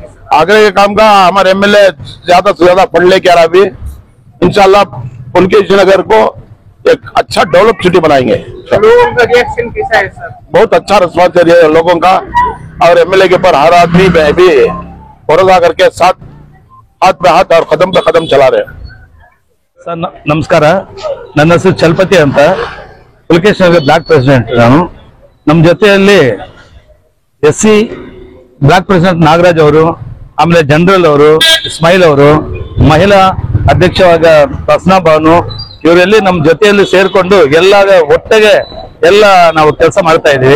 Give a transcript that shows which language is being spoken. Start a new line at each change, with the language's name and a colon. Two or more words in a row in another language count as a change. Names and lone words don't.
Hindi: आगे के काम का हमारे एमएलए ज्यादा से ज्यादा फंड लेके आ रहा अभी, इंशाल्लाह पुलकेशी नगर को एक अच्छा
English: develop city
Hindi: बनाएंगे। लोगों का रिएक्शन कैसा है सर? बहुत अच्छा रिस्पॉन्स है लोगों का और एमएलए के ऊपर हर आदमी भी भरोसा करके साथ हाथ पे हाथ और कदम पे कदम चला रहे हैं।
Kannada: ಸರ್ ನಮಸ್ಕಾರ, ನನ್ನ ಹೆಸರು ಚಲಪತಿ ಅಂತ, ಪುಲಕೇಶಿ ನಗರ
English: block president
Kannada: ನಾನು। ನಮ್ಮ ಜೊತೆಯಲ್ಲಿ
English: SC block president
Kannada: ನಾಗರಾಜ್ ಅವರು, ಆಮೇಲೆ ಜನರಲ್ ಅವರು, ಇಸ್ಮಾಯಿಲ್ ಅವರು, ಮಹಿಳಾ ಅಧ್ಯಕ್ಷವಾದ ಪ್ರಸನ್ನ ಬಾನು, ಇವರೆಲ್ಲಿ ನಮ್ಮ ಜೊತೆಯಲ್ಲಿ ಸೇರ್ಕೊಂಡು ಎಲ್ಲ ಒಟ್ಟಿಗೆ ಎಲ್ಲ ನಾವು ಕೆಲಸ ಮಾಡ್ತಾ ಇದ್ದೀವಿ।